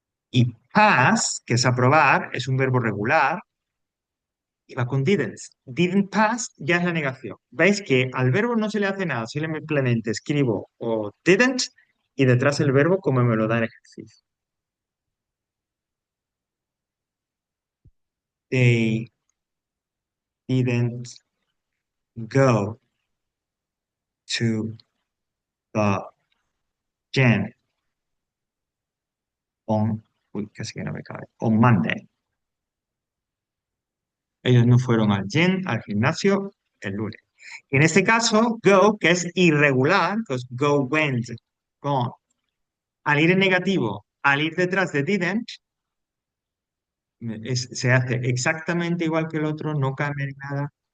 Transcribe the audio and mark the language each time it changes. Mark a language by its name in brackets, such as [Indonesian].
[Spanish] Y pass, que es aprobar, es un verbo regular, y va con didn't. Didn't pass ya es la negación. ¿Veis que al verbo no se le hace nada? Simplemente escribo o didn't y detrás el verbo como me lo da el ejercicio. [English] They didn't go to the gym on, [Spanish] uy, casi que no me cabe, [English] on Monday. [Spanish] Ellos no fueron al gym, al gimnasio, el lunes. Y en este caso, go, que es irregular, pues go went, gone. Al ir en negativo, al ir detrás de didn't, se hace exactamente igual que el otro, no cambia ni nada.